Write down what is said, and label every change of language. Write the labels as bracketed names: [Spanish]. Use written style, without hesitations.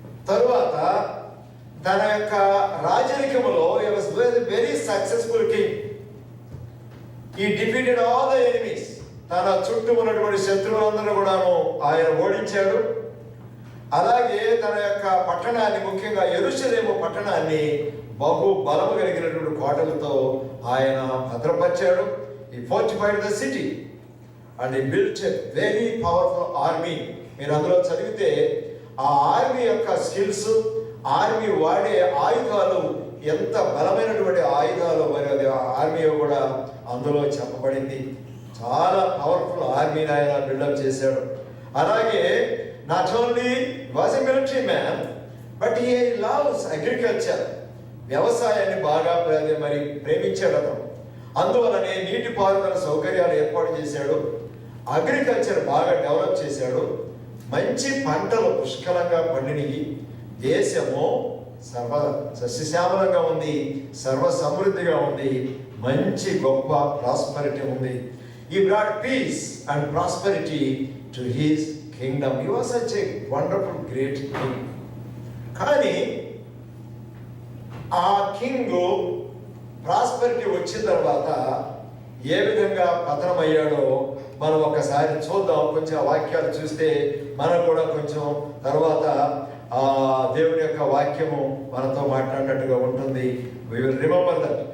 [Telugu] తరువాత తన యొక్క రాజరికములో [English] he was very successful king. He defeated all the enemies. [Telugu] తన చుట్టూ ఉన్నటువంటి శత్రువులందరూ కూడాను ఆయన ఓడించాడు. అలాగే తన యొక్క పట్టణాన్ని, ముఖ్యంగా యెరూషలేము పట్టణాన్ని బహు బలము కలిగినటువంటి కోటలతో ఆయన భద్రపరిచాడు. [English] He fortified the city and he built a very powerful army. [Telugu] మీరు అందులో చదివితే ఆ ఆర్మీ యొక్క స్కిల్స్, ఆర్మీ వాడే ఆయుధాలు, ఎంత బలమైనటువంటి ఆయుధాలు మరి అది ఆర్మీ కూడా అందులో చెప్పబడింది. చాలా పవర్ఫుల్ ఆర్మీని ఆయన బిల్డప్ చేశాడు. అలాగే [English] Not only was a military man, but he loves agriculture. [Telugu] వ్యవసాయాన్ని బాగా మరి ప్రేమించాడు అతను. అందువలనే నీటిపారుదల సౌకర్యాలు ఏర్పాటు చేశాడు. అగ్రికల్చర్ బాగా డెవలప్ చేశాడు. మంచి పంటలు పుష్కలంగా పండినవి. దేశము సర్వ సస్యశ్యామలంగా ఉంది, సర్వ సమృద్ధిగా ఉంది, మంచి గొప్ప ప్రాస్పరిటీ ఉంది. [English] He brought peace and prosperity to his kingdom. He was such a wonderful great king. [Telugu] కానీ ఆ కింగ్ ప్రాస్పరిటీ వచ్చిన తర్వాత ఏ విధంగా పతనమయ్యాడో మనం ఒకసారి చూద్దాం. కొంచెం ఆ వాక్యాలు చూస్తే మనకు కూడా కొంచెం తర్వాత ఆ దేవుని యొక్క వాక్యము మనతో మాట్లాడినట్టుగా ఉంటుంది. [English] We will remember that.